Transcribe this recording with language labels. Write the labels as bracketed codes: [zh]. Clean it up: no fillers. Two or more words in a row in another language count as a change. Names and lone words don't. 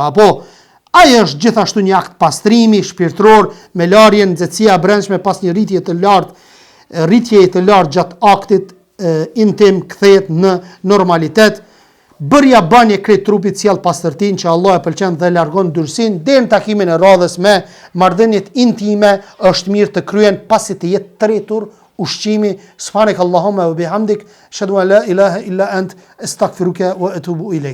[sq] Apo ai është gjithashtu një akt pastrimi shpirtëror me larjen nxehtësia brendshme pas një rritjeje të lartë gjatë aktit intim kthehet në normalitet. Bërja banje krejt trupit sjell pastërtinë që Allah e pëlqen dhe largon dyrsinë. Deri në takimin e radhës me marrëdhëniet intime është mirë të kryen pasi të jetë tretur ushqimi. [ar] سبحانك اللهم وبحمدك أشهد أن لا إله إلا أنت أستغفرك وأتوب إليك.